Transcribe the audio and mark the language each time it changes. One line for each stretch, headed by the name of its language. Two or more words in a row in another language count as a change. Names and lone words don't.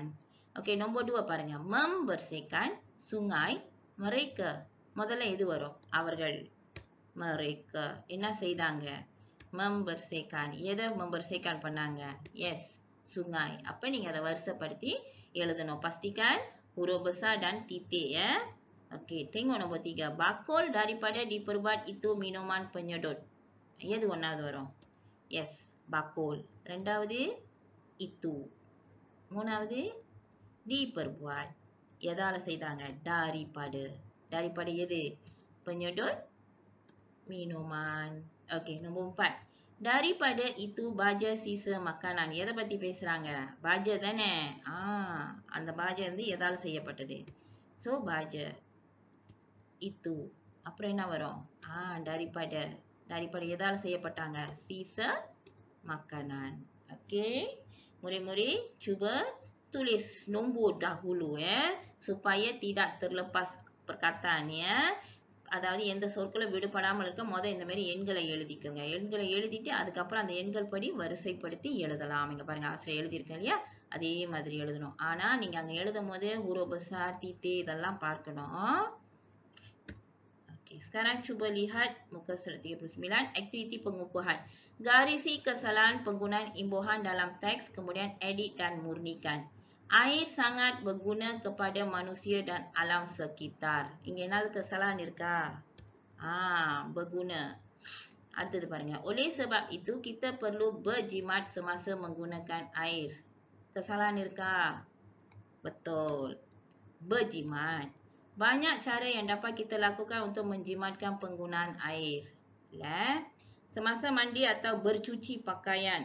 Tamil: Okey, nombor 2 பாருங்க.
Malay: Membersihkan sungai mereka.
Tamil: முதல்ல எது வரும்? அவர்கள். Mereka. என்ன செய்தாங்க? Membersihkan. எதை membersihkan பண்ணாங்க?
Malay: Yes, sungai.
Tamil: அப்ப நீங்க அதை வரிசைப்படுத்தி எழுதணும்.
Malay: Pastikan huruf besar dan titik ya. Okey, tengok nombor 3. Bakul daripada diperbuat itu minuman penyedut.
Tamil: எது ஒண்ணாவது வரும்? Yes, bakul. ரெண்டாவது itu. மூணாவது diperbuat. எதால செய்தாங்க?
Malay: Daripada. Daripada எது? Penyedut minuman. Okey, nombor 4. Daripada itu baja sisa makanan.
Tamil: எதை பத்தி பேசுறாங்க? baja தானே? அந்த baja வந்து எதால செய்யப்பட்டது?
Malay: So, baja. Itu.
Tamil: அப்புறம் என்ன வரும்?
Malay: Daripada. Daripada
Tamil: எதால செய்யப்பட்டாங்க?
Malay: Sisa makanan. Okey. Murid-murid, cuba tulis nombor dahulu ya. Supaya tidak terlepas perkataan ya.
Tamil: அதாவது எந்த சொற்களும் விடுபடாமல் இருக்க இந்த மாதிரி எண்களை எழுதிக்கோங்க. எண்களை எழுதிட்டு அதுக்கப்புறம் அந்த எண்கள் படி வரிசைப்படுத்தி எழுதலாம். இங்க பாருங்க ஆசிரியர் எழுதியிருக்கேன் இல்லையா? அதே மாதிரி எழுதணும். ஆனா நீங்க அங்க எழுதும் போது
Malay: huruf besar, titik
Tamil: இதெல்லாம் பார்க்கணும்.
Malay: Okey, sekarang cuba lihat muka surat 39, aktiviti pengukuhan. Garisi kesalahan penggunaan imbuhan dalam teks, kemudian edit dan murnikan. Air sangat berguna kepada manusia dan alam sekitar.
Tamil: இங்க ஏதாவது kesalahan இருக்கா? Berguna. அடுத்தது பாருங்க.
Malay: Oleh sebab itu kita perlu berjimat semasa menggunakan air.
Tamil: Kesalahan இருக்கா? Betul.
Malay: Berjimat. Banyak cara yang dapat kita lakukan untuk menjimatkan penggunaan air. Semasa mandi atau bercuci pakaian.